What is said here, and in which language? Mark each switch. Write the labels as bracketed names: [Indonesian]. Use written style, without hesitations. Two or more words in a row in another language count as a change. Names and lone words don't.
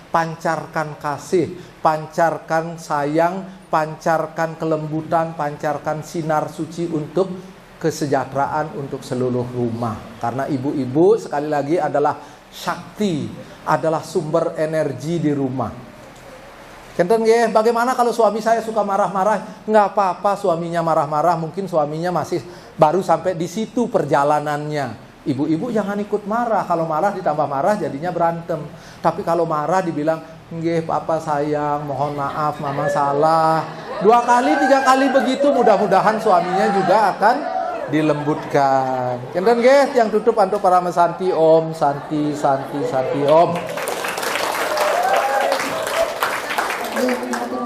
[Indonesian] Pancarkan kasih, pancarkan sayang, pancarkan kelembutan, pancarkan sinar suci untuk kesejahteraan untuk seluruh rumah. Karena ibu-ibu sekali lagi adalah sakti, adalah sumber energi di rumah. [Balinese] Kenten nggih, [Indonesian] bagaimana kalau suami saya suka marah-marah? Nggak apa-apa suaminya marah-marah, mungkin suaminya masih baru sampai di situ perjalanannya. Ibu-ibu jangan ikut marah, kalau marah ditambah marah jadinya berantem. Tapi kalau marah dibilang, nggih papa sayang, mohon maaf mama salah. 2 kali 3 kali begitu, mudah-mudahan suaminya juga akan dilembutkan. [Balinese] Kenten nggih, [Indonesian] yang tutup untuk para mesanti [Sanskrit] Om, santi, santi, santi Om.